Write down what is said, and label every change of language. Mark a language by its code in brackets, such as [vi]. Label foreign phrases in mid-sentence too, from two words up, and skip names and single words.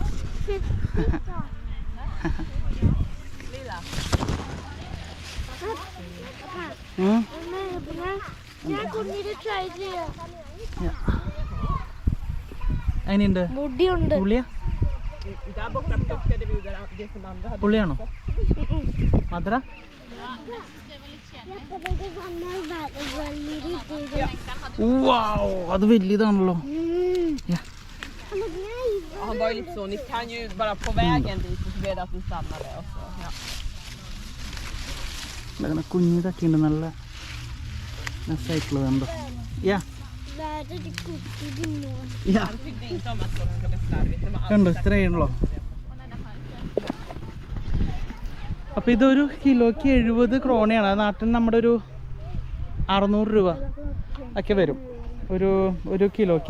[ml] അതിനുണ്ട് പുള്ളിയാണോ? മധുര അത് വലിയതാണല്ലോ. [sv] Han var ju lite så, ni kan ju bara på vägen dit och så blir det att ni stannar där och så. Ja. [ml] കുഞ്ഞിതൊക്കെ ഉണ്ട്, നല്ല രസമായിട്ടുള്ള കണ്ടോ. കണ്ടോ, ഇത്രയാണല്ലോ. അപ്പോൾ ഇതൊരു കിലോയ്ക്ക് 70 ക്രോണയാണ്. നാട്ടിൽ നമ്മുടെ ഒരു 600 രൂപ ഒക്കെ വരും ഒരു കിലോയ്ക്ക്.